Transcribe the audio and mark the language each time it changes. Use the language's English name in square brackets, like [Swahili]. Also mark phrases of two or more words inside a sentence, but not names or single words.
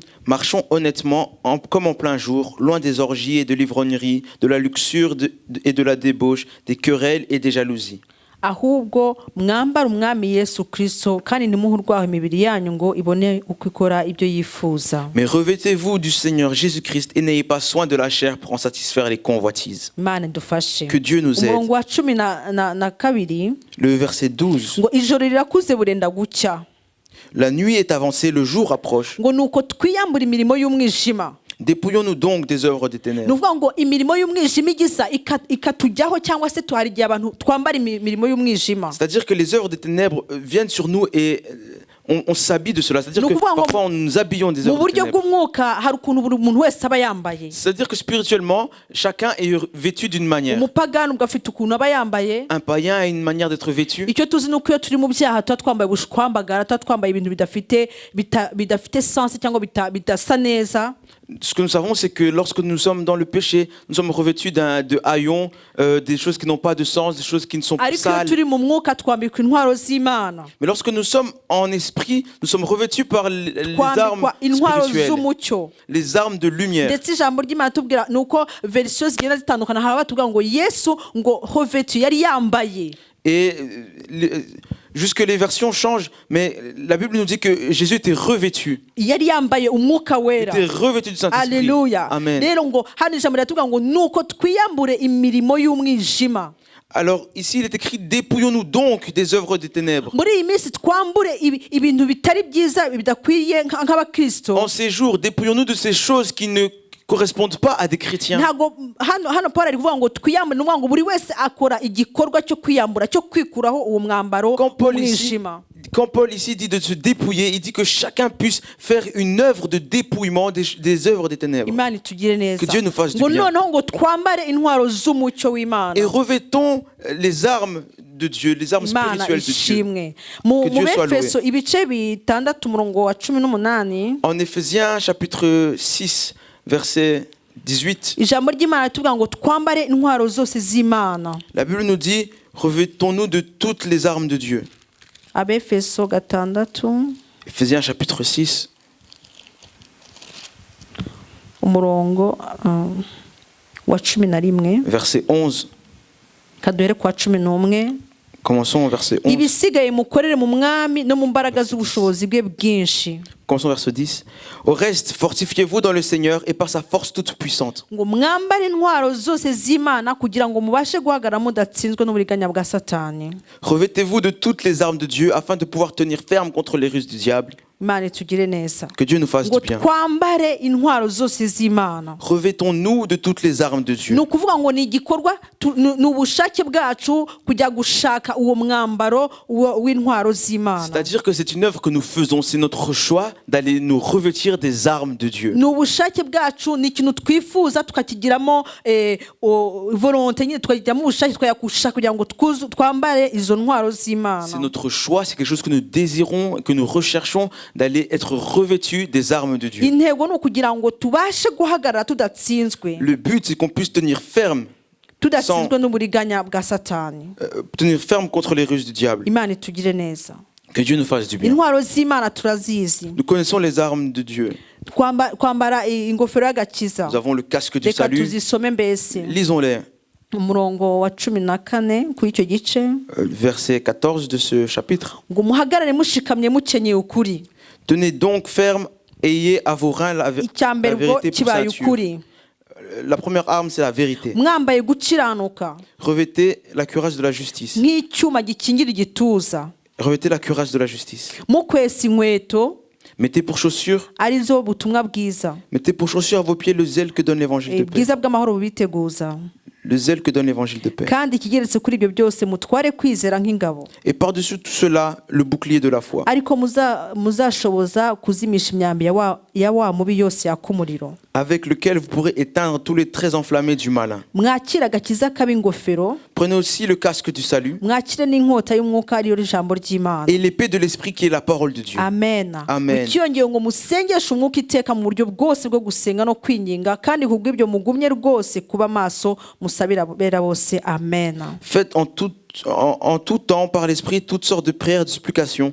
[French] Marchons honnêtement, comme en plein jour, loin des orgies et de l'ivrognerie, de la luxure et de la débauche, des querelles et des jalousies. [Kinyarwanda] Ahubwo mwambara umwami Yesu Kristo kandi ntimuhurwaho imibiri yanyu ngo ibone uko ikora ibyo yifuza. [French] Mais revêtez-vous du Seigneur Jésus-Christ et n'ayez pas soin de la chair pour en satisfaire les convoitises. [Kinyarwanda] Imana idufashe. [French] Que Dieu nous aide. [Kinyarwanda] Umurongo wa 12 [French] Le verset 12. [Kinyarwanda] ngo ijoro rirakuze burenda gucya, [French] La nuit est avancée, le jour approche. [Kinyarwanda] ngo nuko twiyambura imirimo y'umwijima. [French] Dépouillons-nous donc des œuvres des ténèbres. [Kinyarwanda] Nuvuga ngo imirimo y'umwijima igisa ikatujyaho, cyangwa se tuhari igihe abantu twambara imirimo y'umwijima. [French] C'est-à-dire que les œuvres des ténèbres viennent sur nous et on s'habille de cela. C'est-à-dire que parfois on nous habillons des [Kinyarwanda] Mu [French] œuvres des [Kinyarwanda] buryo [French] ténèbres. [Kinyarwanda] bw'umwuka hari ukuntu buri muntu wese aba yambaye. [French] C'est-à-dire que spirituellement, chacun est vêtu d'une manière. [Kinyarwanda] Umupagani ubwo afite ukuntu aba yambaye. [French] Un païen a une manière d'être vêtu. [Kinyarwanda] Icyo tuzi nuko iyo turi mu byaha tuba twambaye ubushwambagara, tuba twambaye ibintu bidafite sens cyangwa bidasa neza. [French] Ce que nous savons, c'est que lorsque nous sommes dans le péché, nous sommes revêtus de haillons, des choses qui n'ont pas de sens, des choses qui ne sont pas [Kinyarwanda] Ariko iyo [French] sales. [Kinyarwanda] turi mu mwuka twambikwa intwaro z'Imana, [French] Mais lorsque nous sommes en esprit, nous sommes revêtus par les armes [Kinyarwanda] twambikwa intwaro [French] spirituelles, [Kinyarwanda] z'umucyo. [French] les armes de lumière. [Kinyarwanda] Ndetse ijambo ry'Imana tubwira nuko verisiyo zigenda zitandukana, hari abatubwira ngo Yesu ngo hovetu yari yambaye. [French] Et jusque les versions changent, mais la Bible nous dit que Jésus était revêtu. [Kinyarwanda] Yari yambaye umwuka [French] Il [Kinyarwanda] wera. [French] était revêtu du Saint-Esprit. Alléluia. Amen. [Kinyarwanda] Rero ngo hano ijambo riratubwira ngo nuko twiyambure imirimo y'umwijima. [French] Alors ici il est écrit: dépouillons-nous donc des œuvres des ténèbres. [Kinyarwanda] Muri iyi minsi twambure ibintu bitari byiza bidakwiye nk'abakristo. [French] En ces jours, dépouillons-nous de ces choses qui ne correspondent pas à des chrétiens. [Kinyarwanda] Ntago hano Paul ari kuvuga ngo twiyambure, ni ngo buri wese akora igikorwa cyo kwiyambura, cyo kwikuraho uwo mwambaro w'umwijima. [French] Quand Paul ici dit de se dépouiller, il dit que chacun puisse faire une œuvre de dépouillement des œuvres des ténèbres. [Kinyarwanda] Imana itugire neza. [French] Que Dieu nous fasse du [Kinyarwanda] Ngo [French] bien. [Kinyarwanda] noneho ngo twambare intwaro z'umucyo w'Imana. [French] Et revêtons les armes de Dieu, les armes [Kinyarwanda] Imana [French] spirituelles de Dieu. [Kinyarwanda] ishimwe. Mu [French] Que Dieu soit loué. [Kinyarwanda] Efeso ibice 6 umurongo wa 18. [French] En Éphésiens chapitre 6, verset 18, [Kinyarwanda] Ijambo ry'Imana ritubwira ngo twambare intwaro zose z'Imana. [French] la Bible nous dit: revêtons-nous de toutes les armes de Dieu. [Kinyarwanda] Abefeso 6 [French] Éphésiens chapitre 6, [Kinyarwanda] umurongo wa 11, [French] verset 11. [Kinyarwanda] kaduhere kwa 11. [French] Commençons au verset 11. [Kinyarwanda] ibisigaye mukorere mu mwami no mu mbaraga z'ubushobozi bwe bwinshi. [French] Commençons au verset 10. Au reste, fortifiez-vous dans le Seigneur et par sa force toute puissante. [Kinyarwanda] ngo mwambare intwaro zose z'Imana kugira ngo mubashe guhagarara mudatsinzwe n'uburiganya bwa Satani. [French] Revêtez-vous de toutes les armes de Dieu afin de pouvoir tenir ferme contre les ruses du diable. [Kinyarwanda] Imana itugire neza. [French] Que Dieu nous fasse [Kinyarwanda] ngo [French] du bien. [Kinyarwanda] twambare intwaro zose z'Imana. [French] Revêtons-nous de toutes les armes de Dieu. [Kinyarwanda] ni ukuvuga ngo ni igikorwa ni ubushake bwacu kujya gushaka uwo mwambaro w'intwaro z'Imana. [French] C'est-à-dire que c'est une œuvre que nous faisons, c'est notre choix d'aller nous revêtir des armes de Dieu. [Kinyarwanda] ni ubushake bwacu, ni ikintu twifuza tukakigiramo volonté nyine tukagiramo ubushake twayakusha kugira ngo twambare izo ntwaro z'Imana. [French] C'est notre choix, c'est quelque chose que nous désirons, que nous recherchons, d'aller être revêtus des armes de Dieu. [Kinyarwanda] intego ni ukugira ngo tubashe guhagarara tudatsinzwe, [French] Le but, c'est qu'on puisse tenir ferme [Kinyarwanda] n'uburiganya bwa Satani. [French] contre les ruses du diable. [Kinyarwanda] Imana itugire neza. [French] Que Dieu nous fasse du bien. [Kinyarwanda] intwaro z'Imana turazizi. [French] Nous connaissons les armes de Dieu. [Kinyarwanda] kwambara ingofero y'agakiza. [French] Nous avons le casque du [Kinyarwanda] reka [French] salut. [Kinyarwanda] tuzisome mbese. [French] Lisons-les. [Kinyarwanda] umurongo wa 14 kuri icyo gice. [French] Verset 14 de ce chapitre. [Kinyarwanda] ngo muhagarare mushikamye mukenyeye ukuri. [French] Tenez donc ferme, ayez à vos reins la [Kinyarwanda] icyambere ubwo [French] vérité pour [Kinyarwanda] kibaye [French] ceinture. [Kinyarwanda] ukuri. [French] La première arme, c'est la vérité. [Kinyarwanda] mwambaye gukiranuka [French] Revêtez la cuirasse de la justice. [Kinyarwanda] nk'icyuma gikingira igituza. [French] Revêtez la cuirasse de la justice. [Kinyarwanda] mukwesa inkweto [French] Mettez pour chaussure, [Kinyarwanda] arizo butumwa bwiza. [French] mettez pour chaussure à vos pieds le zèle que donne l'évangile de paix. [Kinyarwanda] bwiza bw'amahoro bubiteguza. [French] Le zèle que donne l'évangile de paix. [Kinyarwanda] kandi ikigeretse kuri ibyo byose mutware kwizera nk'ingabo. [French] Et par-dessus tout cela, le bouclier de la foi. [Kinyarwanda] ariko muzashoboza kuzimisha imyambi ya wa mubi yose yaka umuriro. [French] Avec lequel vous pourrez éteindre tous les traits enflammés du malin. [Kinyarwanda] mwakire agakiza k'ab'ingofero. [French] Prenez aussi le casque du salut [Kinyarwanda] mwakire n'inkota y'umwuka ariyo ijambo ry'Imana. [French] et l'épée de l'esprit qui est la parole de Dieu. [Kinyarwanda] amen. [French] Amen. [Kinyarwanda] ikiyongeye ngo musengeshe umwuka iteka mu buryo bwose bwo gusenga no kwinginga, kandi kubw'ibyo mugumye rwose kuba maso musabira bera bose. amen. [French] Faites en tout temps par l'esprit toutes sortes de prières et de supplications.